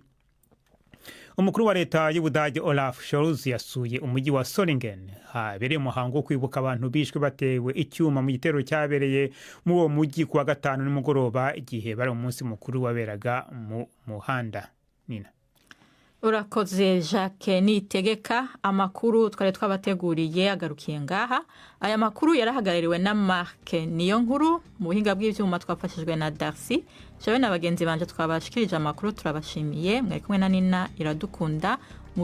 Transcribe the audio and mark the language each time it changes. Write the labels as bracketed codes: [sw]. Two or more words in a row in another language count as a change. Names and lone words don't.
[rw] Umukuru wa leta y'Ubudage Olaf Scholz yasuye umujyi wa Solingen habereye umuhango wo kwibuka abantu bishwe batewe icyuma mu gitero cyabereye mu uwo mujyi kuwa gatanu nimugoroba igihe bari umunsi mukuru waberaga mu muhanda. Nina. [rn] Urakoze Jacques Niyitegeka. Amakuru twari twabateguriye agarukiye ngaha. Aya makuru yarahagarariwe na Mark Niyonkuru, mu buhinga bw'ibyuma twafashijwe na Darcy. Jewe na bagenzi banje twabashikirije amakuru turabashimiye. Mwari kumwe na Nina Iradukunda.